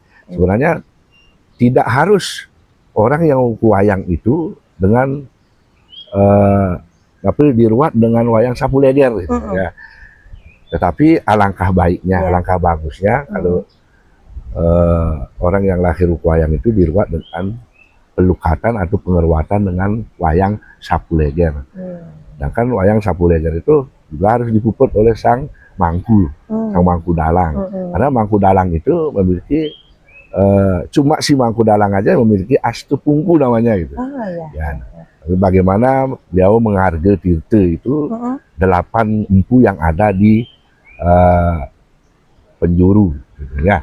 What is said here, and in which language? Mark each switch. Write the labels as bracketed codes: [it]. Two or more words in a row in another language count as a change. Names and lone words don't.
[id] Sebenarnya tidak harus orang yang Uku Wayang itu dengan tapi diruat dengan wayang sapu leger gitu, ya. Tetapi alangkah baiknya, alangkah bagusnya kalau orang yang lahir Uku Wayang itu diruat dengan pelukatan atau pengeruatan dengan wayang sapu leger. Sedangkan wayang sapu leger itu juga harus dipuput oleh sang mangku, sang mangku dalang. Karena mangku dalang itu memiliki cuma si mangku dalang aja memiliki astu pungku namanya gitu. Ya, bagaimana beliau menghargai tirte itu 8 empu yang ada di penjuru, gitu, ya.